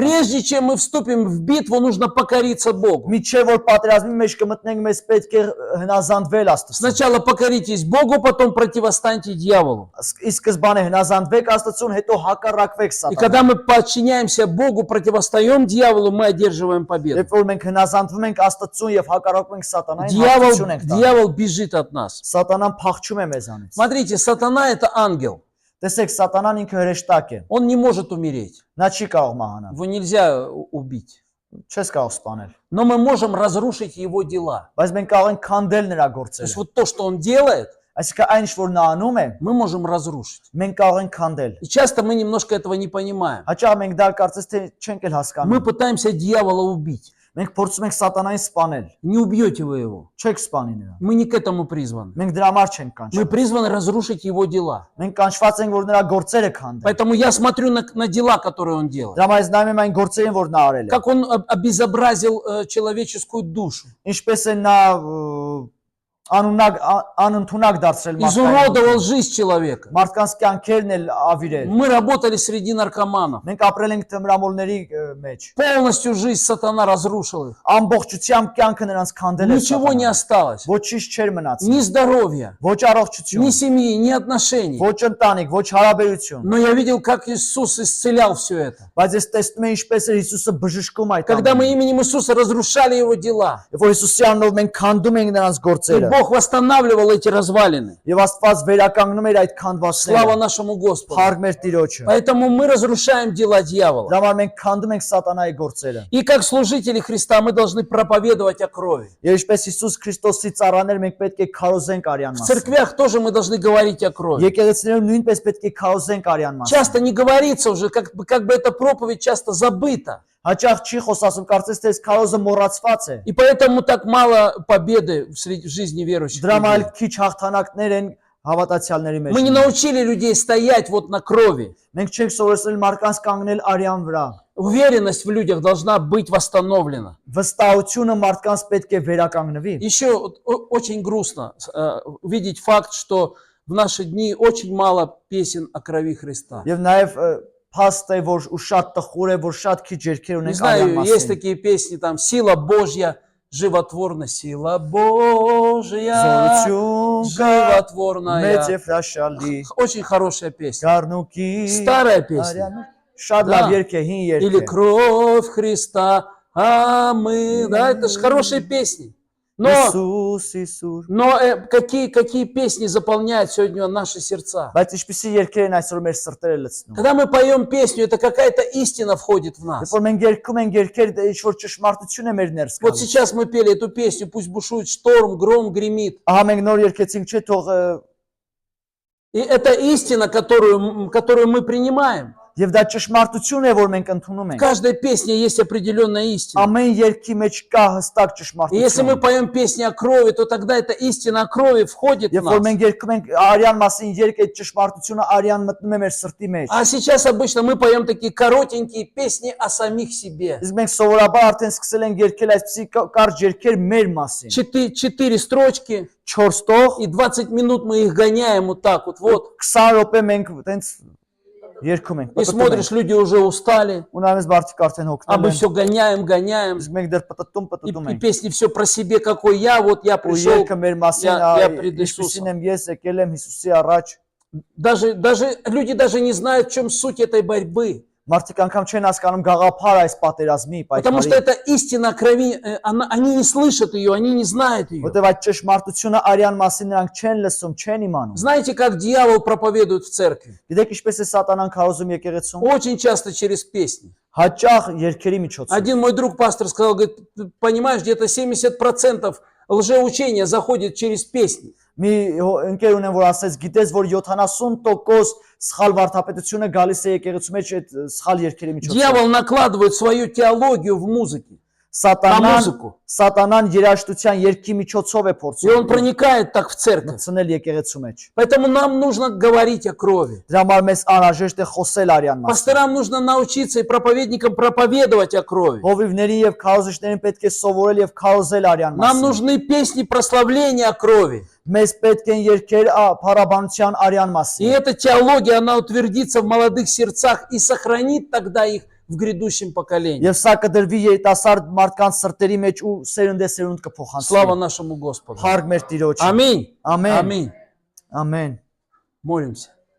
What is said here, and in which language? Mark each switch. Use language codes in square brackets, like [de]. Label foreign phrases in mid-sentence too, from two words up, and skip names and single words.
[ru] Прежде чем мы вступим в битву, нужно покориться Богу. [hy] Միջև որ պատերազմի մեջ կմտնենք, մեզ պետք է հնազանդվել Աստծուն։ [ru] Сначала покоритесь Богу, потом противостаньте дьяволу. [hy] Ի սկզբանե հնազանդվեք Աստծուն, հետո հակառակվեք [ru] И [hy] սատանային։ [ru] когда мы подчиняемся Богу, противостаем дьяволу, мы одерживаем победу. [hy] Երբ որ մենք հնազանդվում ենք Աստծուն եւ հակառակվում ենք սատանային, հաղթություն ենք տանում։ [ru] Дьявол бежит от нас. [hy] Սատանան փախչում է մեզանից։ [ru] Смотрите, сатана – это ангел. [hy] Տեսեք, սատանան ինքը հրեշտակ է։ [ru] Он не может умереть. [hy] Նա չի կարող մահանալ։ [ru] Его нельзя убить. [hy] Չես կարող սպանել։ [ru] Но мы можем разрушить его дела. [hy] Բայց մենք կարող ենք քանդել նրա [ru] То [hy] գործերը։ [ru] есть вот то, что он делает, [hy] Այսինքն այն ինչ որ նա անում է, [ru] мы можем разрушить. [hy] մենք կարող ենք քանդել։ [ru] И часто мы немножко этого не понимаем. [hy] Հաճախ մենք դա կարծես թե չենք էլ [ru] Мы [hy] հասկանում։ [ru] пытаемся дьявола убить. [hy] Մենք փորձում ենք սատանային սպանել։ [ru] Не убьете вы его. [hy] Չեք սպանի նրան։ [ru] Мы не к этому призваны. [hy] Մենք դրա համար չենք [ru] Мы [hy] կանչված։ [ru] призваны разрушить его дела. [hy] Մենք կանչված ենք, որ նրա գործերը քանդեն։ [ru] Поэтому я смотрю на дела, которые он делает. [hy] Դրա համար ես նայում եմ այն գործերին, որ նա արել է։ [ru] Как он обезобразил человеческую душу. [hy] Ինչպես է նա անընդունակ դարձրել [ru] Изуродовал жизнь человека. [hy] մարդկանց կյանքերն էլ ավիրել։ [ru] Мы работали среди наркоманов. [hy] Մենք ապրել ենք թմրամոլների մեջ։ [ru] Полностью жизнь сатана разрушил их. [hy] Ամբողջությամբ կյանքը նրանց քանդել է։ [ru] Ничего не осталось. [hy] Ոչինչ չէր մնացել։ [ru] Ни здоровья, [hy] Ոչ առողջություն, [ru] ни семьи, ни отношений. [hy] ոչ ընտանիք, ոչ հարաբերություն։ [ru] Но я видел, как Иисус исцелял все это. [hy] Բայց ես տեսնում եմ ինչպես է Հիսուսը բժշկում այդ [ru] Когда мы [hy] ամենը։ [ru] именем Иисуса разрушали его дела. [hy] Երբ որ Հիսուսի անունով մենք քանդում ենք նրանց [ru] И [hy] գործերը, [ru] Бог восстанавливал эти развалины. [hy] եւ Աստված վերականգնում էր այդ [ru] Слава [hy] քանդվածները։ [ru] нашему Господу. [hy] Փառք մեր Տիրոջը։ [ru] Поэтому мы разрушаем дела дьявола. [hy] Դրա համար մենք քանդում ենք սատանայի գործերը։ [ru] И как служители Христа мы должны проповедовать о крови. [hy] Եվ ինչպես Հիսուս Քրիստոսի ծառաներ մենք պետք է քարոզենք արյան [ru] В [hy] մասին։ [ru] церквях тоже мы должны говорить о крови. [hy] Եկեղեցիներում нույնպես պետք է քարոզենք արյան մասին։ [ru] Часто не говорится уже, как бы эта проповедь часто забыта. [hy] Հաճախ չի խոսասում, կարծես թե այս քարոզը մոռացված է։ [ru] И поэтому так мало победы в жизни верующих [hy] Դրա համար [ru] людей. [hy] քիչ հաղթանակներ են հավատացյալների մեջ։ [ru] Мы не научили людей стоять вот на крови. [hy] Մենք չենք սովորեցրել մարդկանց կանգնել արյան вրա։ [ru] Уверенность в людях должна быть восстановлена. [hy] Վստահությունը մարդկանց պետք է վերականգնվի։ [ru] Еще очень грустно видеть факт, что в наши дни очень мало песен о крови Христа. [hy] Եվ նաև փաստ է, որ ու շատ տխուր է, որ շատ քիչ երգեր [ru] Не [hy] ունենք արյան [ru] знаю, есть [hy] մասին։ [ru] такие песни, там «Сила Божья животворна», «Сила Божья [hy] Զորություն կա [ru] животворная». [hy] մեծ եւ հրաշալի, [ru] Очень хорошая песня. [hy] գառնուկի [ru] Старая песня. [hy] արյան շատ [ru] Да. [hy] լավ երգ է, հին երգ [ru] Или [hy] է։ [ru] «Кровь Христа», а мы, да, это же хорошие песни. Но [hy] Իսուս Իսուր։ [ru] какие песни заполняют сегодня наши сердца? [hy] Բայց ինչպեսի երգեր են այսօր մեր սրտերը լցնում։ [ru] Когда мы поем песню, это какая-то истина входит в нас. [hy] Երբ որ մենք երգում ենք երգեր, ինչ որ ճշմարտություն է մեր ներս [ru] Вот [hy] գալիս։ [ru] сейчас мы пели эту песню, пусть бушует шторм, гром гремит. [hy] Ահա մենք նոր երգեցինք, չէ՞ թող [ru] И это истина, которую мы принимаем. [hy] եւ դա ճշմարտություն է, որ մենք ընդունում [ru] В [hy] ենք։ [ru] каждой песне есть определенная истина. [hy] Ամեն երգի մեջ կա հստակ [ru] И если мы [hy] ճշմարտություն։ [ru] поем песни о крови, то тогда эта истина о крови входит в [hy] Երբ որ [ru] нас. [hy] մենք երգում ենք արյան մասին երգ, այդ ճշմարտությունը արյան մտնում է մեր սրտի մեջ։ [ru] А сейчас обычно мы поем такие коротенькие песни о самих себе. [hy] Իսկ մենք սովորաբար արդեն սկսել ենք երգել այսպիսի կարճ երգեր մեր մասին։ [ru] 4 строчки, [hy] 4 տող, [ru] и 20 минут мы их гоняем вот так вот. [hy] 20 րոպե մենք տենց երգում ենք։ [ru] И смотришь, люди уже устали, [hy] Ունանես մարդիկ արդեն [ru] а мы [hy] հոգնել են։ [ru] все гоняем. [hy] Իսկ մենք դեռ պտտում [ru] И [hy] ենք։ [ru] песни все про себе, какой я, вот я [hy] Ու [ru] пришел. [hy] երգը մեր մասին, [ru] я пред [hy] ինչպեսին [ru] Иисусом. [hy] եմ ես եկել եմ Հիսուսի առաջ։ [ru] Даже люди даже не знают, в чем суть этой борьбы. [hy] Մարդիկ անգամ չեն հասկանում գաղափար այս պատերազմի, [ru] Потому что [hy] պայքարի։ [ru] это истина о крови, они не слышат ее, они не знают ее. [hy] Որտեւ այդ ճշմարտությունը արյան մասին նրանք չեն լսում, չեն իմանում։ [ru] Знаете, как дьявол проповедует в церкви? [hy] Գիտեք ինչպես է սատանան քարոզում եկեղեցում։ [ru] Очень часто через песни. [hy] Հաճախ երգերի միջոցով։ [ru] Один мой друг пастор сказал, говорит, понимаешь, где-то 70% лжеучения заходит через песни. [hy] Մի ընկեր ունեմ, որ ասեց, գիտես, որ 70% սխալ վարդապետությունը գալիս է եկեղեցու մեջ այդ սխալ երգերի միջոցով։ [ru] Дьявол накладывает свою теологию в музыке. [hy] Սատանան երաշտության երգի միջոցով է [ru] И [hy] փորձում [ru] он проникает так в церковь. [hy] մտցնել եկեղեցու մեջ։ [ru] Поэтому нам нужно говорить о крови. [hy] Դրա համար մեզ անհրաժեշտ է խոսել արյան մասին։ [ru] Пасторам нужно научиться и проповедникам проповедовать о крови. [hy] Հովիվներին եւ քարոզիչներին պետք է совորել եւ քարոզել արյան [ru] Нам [hy] մասին։ [ru] нужны песни прославления о крови. [hy] Մեզ պետք են երգեր փառաբանության արյան [ru] И [hy] մասին։ [ru] эта теология, она утвердится в молодых сердцах и сохранит тогда их в грядущем поколении. [hy] Եվ սա կդրվի երիտասարդ մարդկանց սրտերի մեջ ու սերունդեսերունդ [ru] Слава [hy] կփոխանցվի։ [ru] нашему Господу. [hy] Փառք մեր Տիրոջը։ [ru] Аминь. [hy] Ամեն։ [ru] Аминь. [hy] Ամեն։ [ru] Молимся.